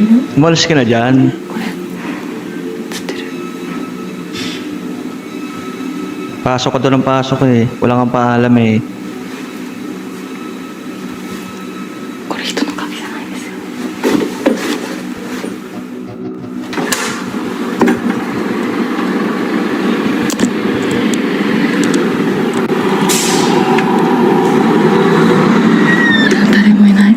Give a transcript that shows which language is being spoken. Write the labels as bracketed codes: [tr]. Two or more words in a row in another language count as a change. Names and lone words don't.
[tl] Umalis ka na dyan. [ja] 映ってる。 [tl] Pasok ka doon ng pasok eh. Wala kang paalam eh. [ja] これ人の影じゃないんですよ。誰もいない。